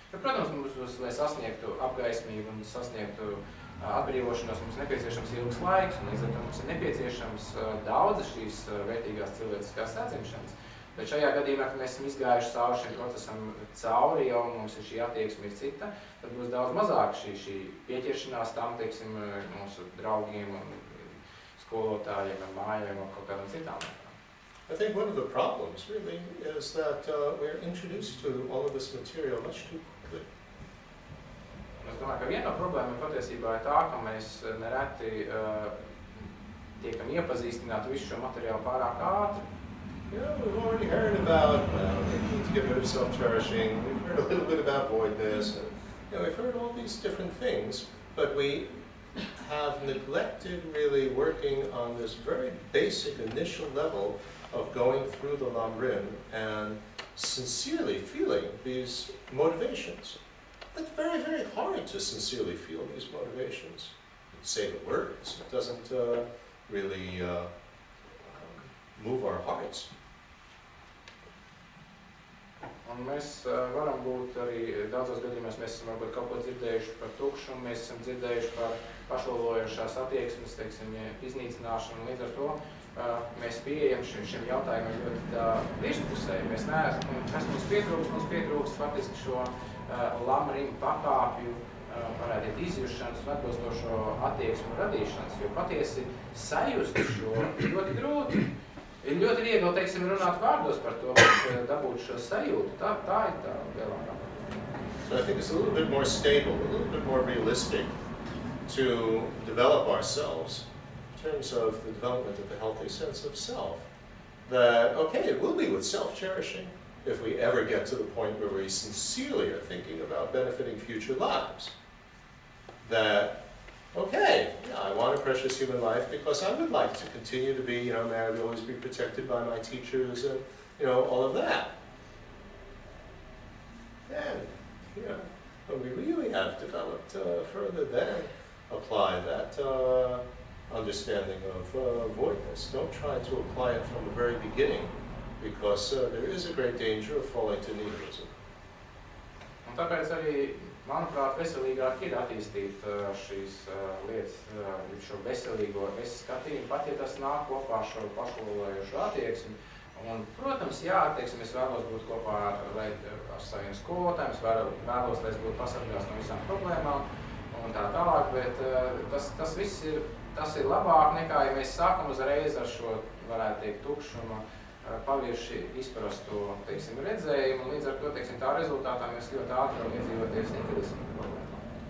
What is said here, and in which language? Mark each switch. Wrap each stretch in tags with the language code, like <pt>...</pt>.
<lv>Jo, protams, mums, lai sasniegtu apgaismību un sasniegtu atbrīvošanos, mums nepieciešams ilgs laiks, un līdz ar to mums ir nepieciešams daudz šīs vērtīgās cilvēciskās atzimšanas. Bet šajā gadījumā, kad mēs esam izgājuši cauri šim procesam cauri jau, un mums ir šī attieksme ir cita, tad būs daudz mazāk šī pieķeršanās tam, teiksim, mūsu draugiem un skolotājiem un mājiem un kaut kādām citām lietām.</lv> <en>I think one of the problems really is that we're introduced to all of this material much too quickly.</en> <lv>Es domāju, ka viena no problēmām patiesībā ir tā, ka mēs nereti tiekam iepazīstināti visu šo materiālu pārāk ātri.</lv> <en>Yeah, we've already heard about, well, we need to get rid of self-cherishing. We've heard a little bit about voidness. And, you know, we've heard all these different things, but we have neglected really working on this very basic initial level of going through the Lamrim and sincerely feeling these motivations. It's very, very hard to sincerely feel these motivations. Say the words, it doesn't really move our hearts.</en> <lv>Un mēs varam būt arī daudzos gadījumos, mēs esam varbūt kaut ko dzirdējuši par tukšumu, mēs esam dzirdējuši par pašvalojošās attieksmes, teiksim, iznīcināšanu, līdz ar to mēs pieejam šim jautājumam ļoti virspusē. Mēs neesam, kas mums pietrūkst faktiski šo Lamrim pakāpju, varētu iet izjušanas un atbilstošo attieksmu radīšanas, jo patiesi sajust šo ļoti grūti. Ir ļoti viegli, teiksim, runāt vārdos par to, bet dabūt šo sajūtu. Tā ir tā lielākā.</lv> <en>So I think it's a little bit more stable, a little bit more realistic to develop ourselves in terms of the development of a healthy sense of self. That, okay, it will be with self-cherishing if we ever get to the point where we sincerely are thinking about benefiting future lives. That, okay, yeah, I want a precious human life because I would like to continue to be, may I always be protected by my teachers and, all of that. And, but we really have developed further then apply that understanding of voidness. Don't try to apply it from the very beginning because there is a great danger of falling to nihilism.</en> <lv>Un tāpēc arī, manuprāt, veselīgāk ir attīstīt šīs lietas, šo veselīgo skatījumu, pat ja tas nāk kopā ar šo pašvalojošu attieksmi. Un, protams, jā, teiksim, es vēlos būt kopā ar saviem skolotājiem, es vēlos, lai es būtu pasargās no visām problēmām un tā tālāk, bet tas viss ir labāk nekā, ja mēs sākam uzreiz ar šo, varētu teikt, tukšumu, pavirši izprastu, teiksim, redzējumu, un līdz ar to, teiksim, tā rezultātā mēs ļoti ātri varam iedzīvoties nihilismu problēmām.</lv>